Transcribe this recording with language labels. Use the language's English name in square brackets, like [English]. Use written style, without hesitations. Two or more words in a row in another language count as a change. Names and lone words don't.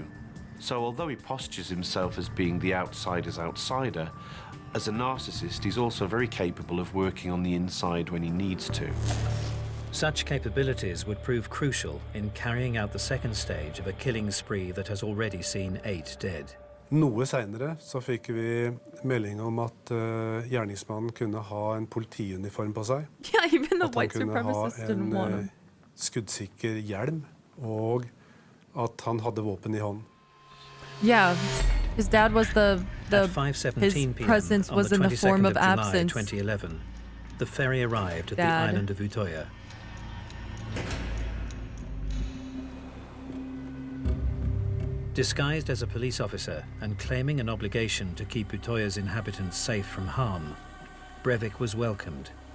[English] So although he postures himself as being the outsider's outsider, as a narcissist he's also very capable of working on the inside when he needs to. Such capabilities would prove crucial in carrying out the second stage of a killing spree that has already seen 8 dead. [Norwegian] Noe senere så fikk vi melding om at gjerningsmannen kunne ha en politiuniform på seg. [English] Yeah, even the at white [Norwegian] han kunne ha [English] supremacists didn't want him. [Norwegian] skuddsikker hjelm, og at han hadde våpen I hånden. [English] Yeah, his dad was At 5:17 his p.m. presence on was the in the 22nd form of July absence. 2011, the ferry arrived at Dad. the island of Utoya. Disguised as a police officer and claiming an obligation to keep Utoya's inhabitants safe from harm, Breivik was welcomed.